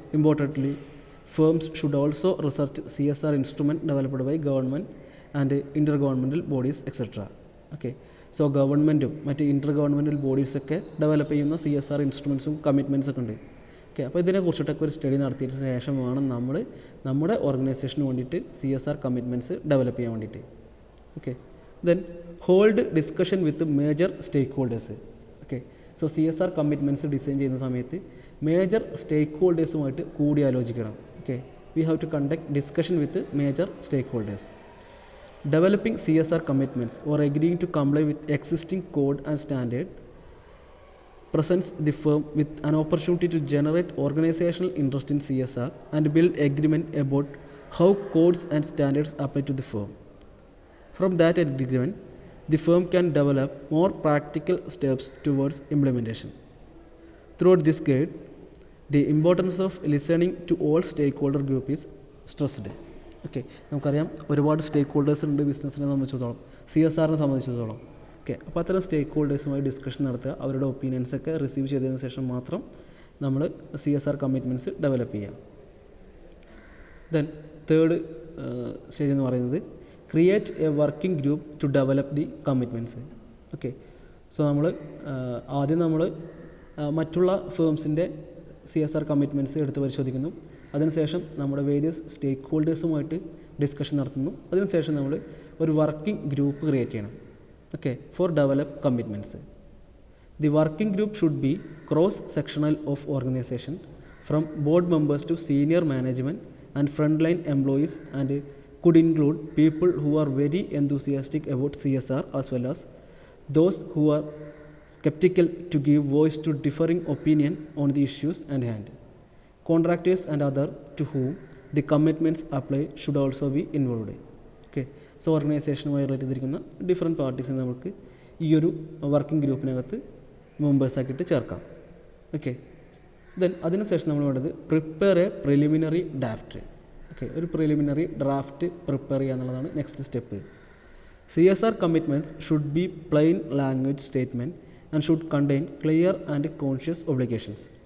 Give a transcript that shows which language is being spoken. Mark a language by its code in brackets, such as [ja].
[en] Importantly, firms should also research CSR instrument developed by government and intergovernmental bodies, etc. [ml] So ഗവൺമെൻറ്റും മറ്റ് ഇൻ്റർ governmental ബോഡീസൊക്കെ develop ചെയ്യുന്ന CSR ഇൻസ്ട്രുമെൻറ്റ്സും കമ്മിറ്റ്മെൻറ്റ്സൊക്കെ ഉണ്ട്. അപ്പോൾ ഇതിനെക്കുറിച്ചിട്ടൊക്കെ ഒരു സ്റ്റഡി നടത്തിയതിന് ശേഷം വേണം നമ്മൾ നമ്മുടെ ഓർഗനൈസേഷന് വേണ്ടിയിട്ട് CSR കമ്മിറ്റ്മെൻറ്റ്സ് ഡെവലപ്പ് ചെയ്യാൻ വേണ്ടിയിട്ട്. [en] Then hold discussion with major stakeholders. [ml] So CSR commitments design ചെയ്യുന്ന സമയത്ത് major stake ഹോൾഡേഴ്സുമായിട്ട് കൂടിയാലോചിക്കണം. [en] We have to conduct discussion with major stakeholders. Developing CSR commitments or agreeing to comply with existing code and standard presents the firm with an opportunity to generate organizational interest in CSR and build agreement about how codes and standards apply to the firm. From that agreement, the firm can develop more practical steps towards implementation. Throughout this guide, the importance of listening to all stakeholder group is stressed. [ml] നമുക്കറിയാം ഒരുപാട് സ്റ്റേക്ക് holders ഉണ്ട് ബിസിനസ്സിനെ സംബന്ധിച്ചിടത്തോളം, CSRനെ സംബന്ധിച്ചിടത്തോളം. അപ്പോൾ അത്തരം സ്റ്റേക്ക് ഹോൾഡേഴ്സുമായി discussion നടത്തുക, അവരുടെ ഒപ്പീനിയൻസൊക്കെ റിസീവ് ചെയ്തതിന് ശേഷം മാത്രം നമ്മൾ CSR കമ്മിറ്റ്മെൻറ്റ്സ് ഡെവലപ്പ് ചെയ്യാം. [en] then third stage [ml] എന്ന് പറയുന്നത് [en] Create a working group to develop the commitments. [ml] So ആദ്യം നമ്മൾ മറ്റുള്ള ഫേംസിൻ്റെ CSR കമ്മിറ്റ്മെൻറ്റ്സ് എടുത്ത് പരിശോധിക്കുന്നു. അതിനുശേഷം നമ്മുടെ വേരിയസ് സ്റ്റേക്ക് ഹോൾഡേഴ്സുമായിട്ട് ഡിസ്കഷൻ നടത്തുന്നു. അതിനുശേഷം നമ്മൾ ഒരു വർക്കിംഗ് ഗ്രൂപ്പ് ക്രിയേറ്റ് ചെയ്യണം. [en] For develop commitments. The working group should be cross sectional of organisation, from board members to senior management and front line employees and could include people who are very enthusiastic about CSR as well as those who are skeptical to give voice to differing opinion on the issues at hand. Contractors and other to whom the commitments apply should also be involved. [ml] Okay, so ഓർഗനൈസേഷനുമായി relate ചെയ്തിരിക്കുന്ന different പാർട്ടീസിനെ നമുക്ക് ഈ ഒരു working ഗ്രൂപ്പിനകത്ത് മെമ്പേഴ്സാക്കിയിട്ട് ചേർക്കാം. [en] okay, then [ml] അതിനുശേഷം നമ്മൾ വേണ്ടത് [en] Prepare a preliminary draft. [ml] Okay, ഒരു preliminary draft prepare ചെയ്യുക എന്നുള്ളതാണ് next step. [en] CSR commitments should be plain language statement and should contain clear and concise obligations.